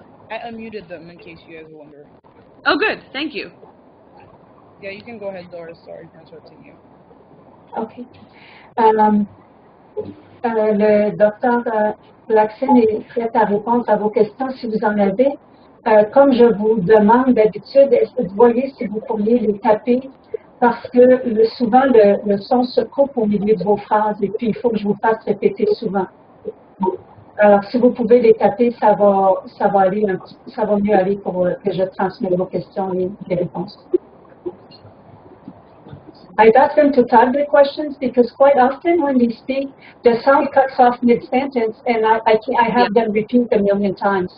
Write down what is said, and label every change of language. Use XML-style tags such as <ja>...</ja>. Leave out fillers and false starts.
<en>I unmuted them in case you guys were wondering. Oh, good. Thank you. Yeah, you can go ahead, Doris. Sorry for interrupting you. OK.</en> <fr>Le docteur Blacksin est prêt à répondre à vos questions si vous en avez. Comme je vous demande d'habitude, est-ce que vous voyez si vous pourriez les taper parce que souvent le son se coupe au milieu de vos phrases et puis il faut que je vous fasse répéter souvent. Alors, si vous pouvez les taper, ça va mieux aller pour que je transmette vos questions et les réponses.</fr> <en>I've asked them to type the questions because quite often when they speak, the sound cuts off mid-sentence and I have them repeat a million times.</en>